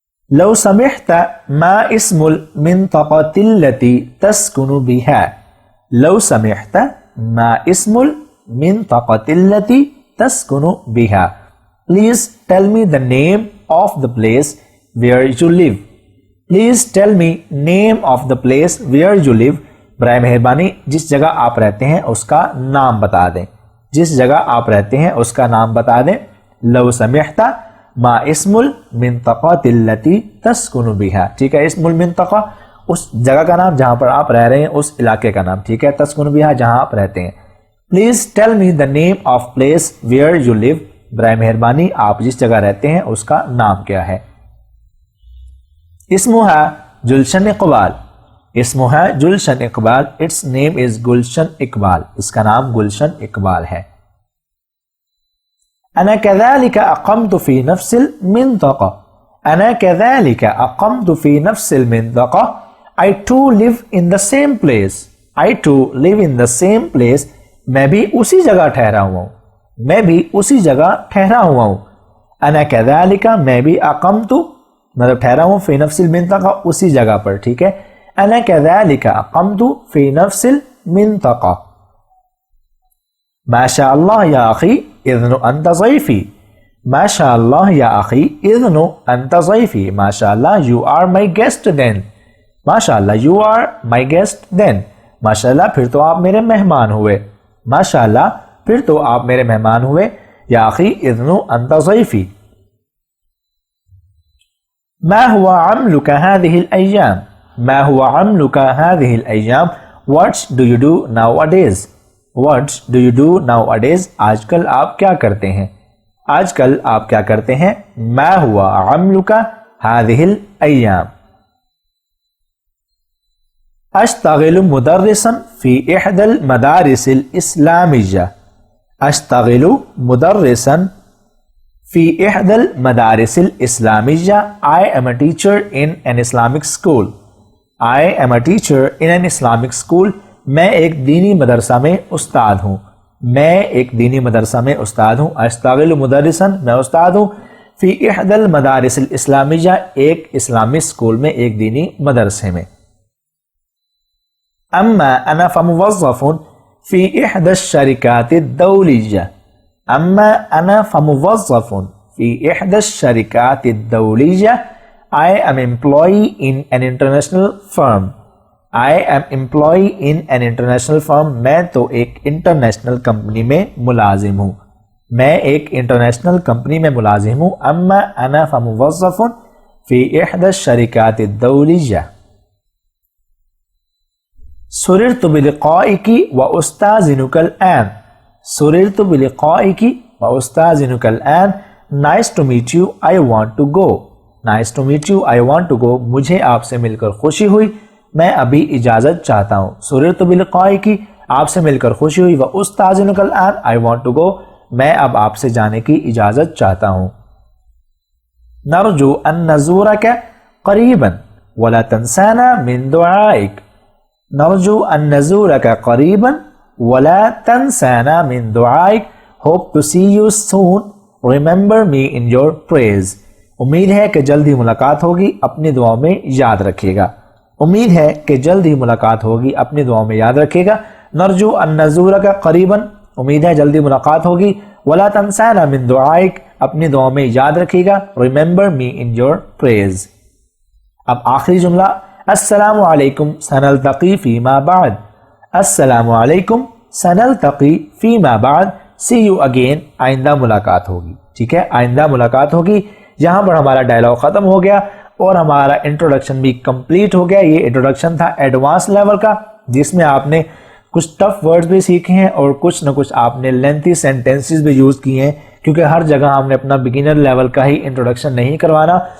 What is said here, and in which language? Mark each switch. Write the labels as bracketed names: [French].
[Arabic] لو سمحت ما اسم المنطقة التي تسكن بها. لو سمحت ما اسم المنطقة التي تسكن بها. [English] Please tell me the name of the place where you live. Please tell me name of the place where you live. [Urdu] برائے مہربانی جس جگہ آپ رہتے ہیں اس کا نام بتا دیں. جس جگہ آپ رہتے ہیں اس کا نام بتا دیں. [Arabic] لو سمحت ما اسم المنطقة التي تسكن بها. [Urdu] ٹھیک ہے, [Arabic] اسم المنطقہ [Urdu] اس جگہ کا نام جہاں پر آپ رہ رہے ہیں, اس علاقے کا نام. ٹھیک ہے, [Arabic] تسکن بها [Urdu] جہاں آپ رہتے ہیں. [English] Please tell me the name of place where you live. [Urdu] برائے مہربانی آپ جس جگہ رہتے ہیں اس کا نام کیا ہے. [Arabic] اسمها جلشن اقبال. اسمها جلشن اقبال. [English] its name is [Urdu] گلشن اقبال. اس کا نام گلشن اقبال ہے. [Arabic] انا كذلك اقمت في نفس المنطقة. انا كذلك اقمت في نفس المنطقة. [English] I too live in the same place. I too live in the same place. [Urdu] میں بھی اسی جگہ ٹھہرا ہوا ہوں. میں بھی اسی جگہ ٹھہرا ہوا ہوں. [Arabic] انا كذلك [Urdu] میں بھی [Arabic] اقمت [Urdu] مطلب ٹھہرا ہوں [Arabic] فی نفس المنطقہ [Urdu] اسی جگہ پر. ٹھیک ہے, [Arabic] انا كذلك اقمت فی نفس المنطقہ. ما شاء اللہ یا اخی اذن انت ضیفی. ما شاء اللہ یا اخی اذن انت ضیفی. [English] ما شاء اللہ you are my guest then. ما شاء اللہ you are my guest then. [Urdu] ما شاء اللہ پھر تو آپ میرے مہمان ہوئے. ما شاء اللہ پھر تو آپ میرے مہمان ہوئے. [Arabic] یا اخی اذن انت ضیفی. ما هو عملك هذه الأيام. ما هو عملك هذه الأيام. [English] What do you do nowadays. What do you do nowadays. [Urdu] آج کل آپ کیا کرتے ہیں. آج کل آپ کیا کرتے ہیں. [Arabic] ما هو عملك هذه الأيام. اشتغل مدرسا في إحدى المدارس الإسلامية. اشتغل مدرسا في إحدى المدارس الإسلامية. [English] I am a teacher in an Islamic school. I am a teacher in an Islamic school. [Urdu] میں ایک دینی مدرسہ میں استاد ہوں. میں ایک دینی مدرسہ میں استاد ہوں. [Arabic] اشتغل مدرسا [Urdu] میں استاد ہوں. [Arabic] فی احدى المدارس الاسلامیہ [Urdu] ایک اسلامی اسکول میں, ایک دینی مدرسے میں. [Arabic] اما انا فموظف فی احدى الشرکات الدولیہ. اما انا فموظف فی احدى الشرکات الدولیہ. [English] I am employee in an international firm. I am employee in an international firm. [Urdu] میں تو ایک انٹرنیشنل کمپنی میں ملازم ہوں. میں ایک انٹرنیشنل کمپنی میں ملازم ہوں. [Arabic] اما انا فموظف فی احدى الشرکات الدولیہ. سررت بلقائک واستاذنک الآن. سررت بلقائک واستاذنک الآن. [English] Nice to meet you. I want to go. Nice to meet you. I want to go. [Urdu] مجھے آپ سے مل کر خوشی ہوئی. میں ابھی اجازت چاہتا ہوں. [Arabic] سررت بلقائک [Urdu] آپ سے مل کر خوشی ہوئی. [Arabic] واستاذنک الآن. [English] I want to go. [Urdu] میں اب آپ سے جانے کی اجازت چاہتا ہوں. [Arabic] نرجو ان نزورک قریبا ولا تنسانا من دعائک. نرجو ان نزورک قریبا ولا تنسانا من دعائک. [English] Hope to see you soon. Remember me in your prayers. [Urdu] امید ہے کہ جلد ہی ملاقات ہوگی, اپنی دعاؤں میں یاد رکھیے گا. امید ہے کہ جلد ہی ملاقات ہوگی, اپنی دعاؤں میں یاد رکھیے گا. [Arabic] نرجو ان نزورک قریبا. [Urdu] امید ہے جلدی ملاقات ہوگی. [Arabic] ولا تنسانا من دعائک. [Urdu] اپنی دعاؤں میں یاد رکھیے گا. [English] Remember me in your prayers. [Urdu] اب آخری جملہ. [Arabic] السلام علیکم سنلتقی فیما بعد. السلام علیکم سنلتقی فیما بعد. [English] See you again. [Urdu] آئندہ ملاقات ہوگی. ٹھیک ہے, آئندہ ملاقات ہوگی. یہاں پر ہمارا ڈائلاگ ختم ہو گیا اور ہمارا انٹروڈکشن بھی کمپلیٹ ہو گیا. یہ انٹروڈکشن تھا ایڈوانس لیول کا, جس میں آپ نے کچھ ٹف ورڈز بھی سیکھے ہیں اور کچھ نہ کچھ آپ نے لینتھی سینٹینسز بھی یوز کیے ہیں, کیونکہ ہر جگہ ہم نے اپنا بگنر لیول کا ہی انٹروڈکشن نہیں کروانا.